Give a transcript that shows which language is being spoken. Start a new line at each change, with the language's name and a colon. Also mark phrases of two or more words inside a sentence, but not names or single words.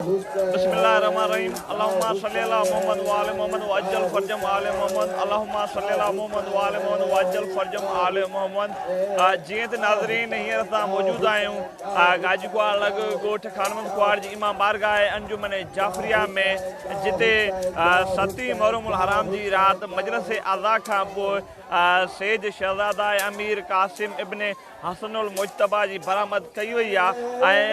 Arabic: بسم الله الرحمن الرحيم. اللهم صل على محمد وآل محمد وعجل فرجهم آل محمد. اللهم صل على محمد وآل محمد وعجل فرجهم آل محمد.
Sindhi: जीअं त नाज़रीन हींअर असां मौजूदु आहियूं गाजीकुआड़ लॻ ॻोठ खानमंद कुआड़ जी इमाम बारगाह अंजुमन जाफ़रिया में, जिते 7 मुहर्रमुल हराम जी राति मजलिस अज़ा खां पोइ सेज शहज़ादा अमीर कासिम इब्न हसनुल मुजतबा जी बरामद कई वई आहे।